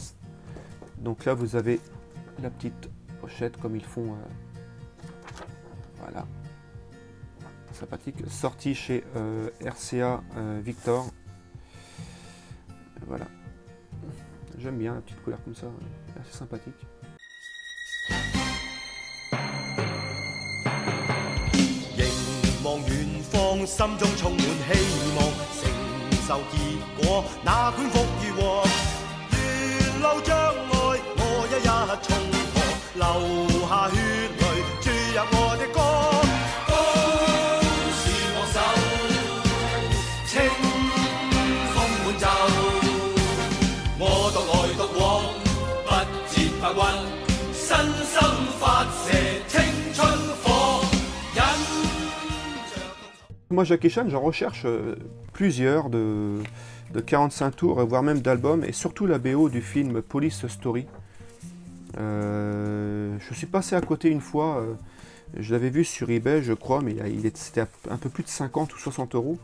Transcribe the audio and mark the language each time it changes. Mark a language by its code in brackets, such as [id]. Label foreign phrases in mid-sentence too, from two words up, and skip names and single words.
[fr] Donc là, vous avez la petite pochette comme ils font. Voilà. Sympathique. Sorti chez RCA Victor. Voilà. J'aime bien la petite couleur comme ça. Assez sympathique. [yue] 心中充滿希望，承受結果，哪管福與禍，沿路障礙，我一一衝破，流下血淚，注入我的歌，都是我手，清風滿袖，我獨來獨往，不折不屈，身心發射青春火。 [fr] Moi, Jackie Chan, j'en recherche plusieurs de 45 tours, voire même d'albums, et surtout la BO du film Police Story. Je suis passé à côté une fois, je l'avais vu sur eBay, je crois, mais c'était un peu plus de 50 ou 60 euros.